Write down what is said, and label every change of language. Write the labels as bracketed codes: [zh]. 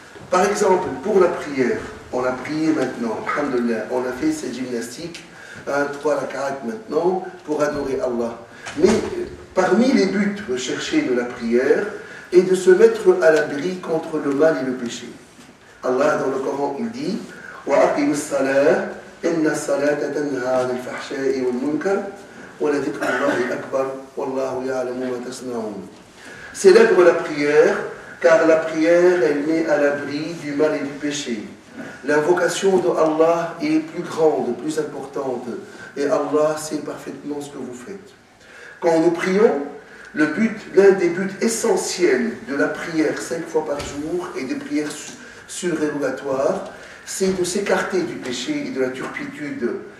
[fr] Par exemple, pour la prière, on a prié maintenant, alhamdoulilah, on a fait cette gymnastique, 3 rak'at maintenant, pour adorer Allah. Mais parmi les buts recherchés de la prière est de se mettre à l'abri contre le mal et le péché. Allah, dans le Coran, il dit [ar] وَأَقِمُوا الصَّلَاةَ إِنَّ الصَّلَاةَ تَنْهَى عَنِ الْفَحْشَاءِ وَالْمُنكَرِ وَلَذِكْرُ اللَّهِ أَكْبَرُ وَاللَّهُ يَعْلَمُ مَا تَصْنَعُونَ. [fr] Célèbre la prière, car la prière, elle met à l'abri du mal et du péché. L'invocation de Allah est plus grande, plus importante, et Allah sait parfaitement ce que vous faites. Quand nous prions, l'un des buts essentiels de la prière 5 fois par jour et des prières surérogatoires, c'est de s'écarter du péché et de la turpitude.